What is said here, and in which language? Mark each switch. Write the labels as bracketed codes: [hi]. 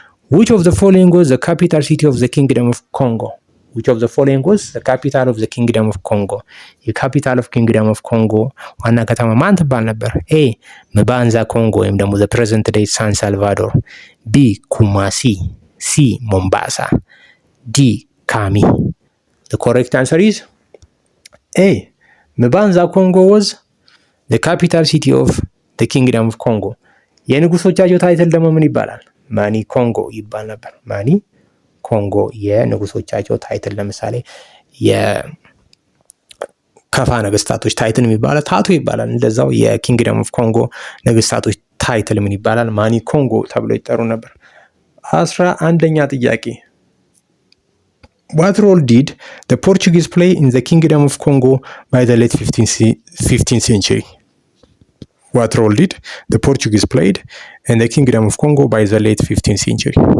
[en] which of the following was the capital city of the kingdom of Congo? which of the following was the capital of the kingdom of Congo? [am] የካፒታል ኦፍ ኪንግደም ኦፍ ኮንጎ ዋና ከተማ ማን ትባል ነበር? A. መባንዛ ኮንጎ ወይም ደግሞ [en] the present day [am] ሳን ሳልቫዶር፣ B. ኩማሲ፣ C. ሞምባሳ፣ D. [en] ካሚ። the correct answer is A. መባንዛ ኮንጎ was the capital city of the kingdom of Congo. [am] የንጉሶቻቸው ታይትል ደግሞ ምን ይባላል? ማኒ ኮንጎ ይባል ነበር። ማኒ ኮንጎ የንጉሶቻቸው ታይትል። ለምሳሌ የከፋ ነገስታቶች ታይትል የሚባለው ታቶ ይባላል። እንደዛው የኪንግደም ኦፍ ኮንጎ ነገስታቶች ታይትል ምን ይባላል? ማኒ ኮንጎ ተብሎ ይጠሩ ነበር። 11ኛ ጥያቄ [en] What role did the Portuguese play in the kingdom of Congo by the late 15th century? What role did the Portuguese played in the kingdom of Congo by the late 15th century?